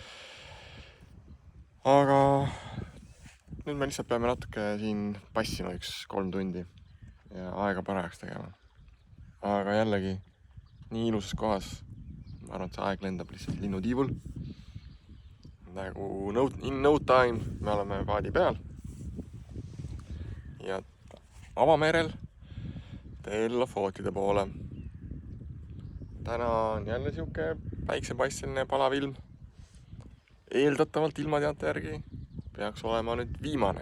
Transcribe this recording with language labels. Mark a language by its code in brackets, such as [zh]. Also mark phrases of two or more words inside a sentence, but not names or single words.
[et] Aga nüüd me lihtsalt peame natuke siin passima 3 tundi ja aega parajaks tegema. Aga jällegi nii ilusas kohas. Ma arvan, et see aeg lendab lihtsalt linnutiivul. Nagu [en] in no time [et] me oleme paadi peal. Ja avamerel teel Lofootide poole. Täna on jälle siuke päiksepaisteline palav ilm. Eeldatavalt ilmateate järgi peaks olema nüüd viimane.